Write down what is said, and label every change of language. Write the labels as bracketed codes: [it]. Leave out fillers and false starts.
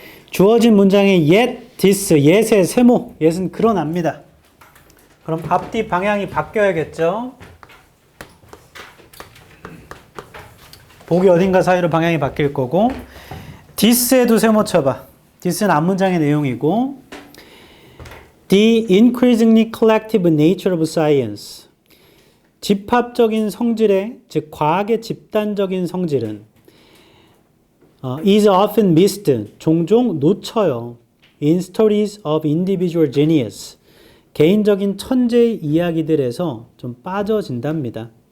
[ko] 주어진 문장에 yet, this, yet의 세모, yet은 그러납니다. 그럼 앞뒤 방향이 바뀌어야겠죠. 보기 어딘가 사이로 방향이 바뀔 거고, this에도 세모 쳐봐. [en] this는 [ko] 앞문장의 내용이고, [en] the increasingly collective nature of science. [ko] 집합적인 성질의, 즉 과학의 집단적인 성질은 [en] is often missed, [ko] 종종 놓쳐요. [en] in stories of individual genius, [ko] 개인적인 천재의 이야기들에서 좀 빠져진답니다.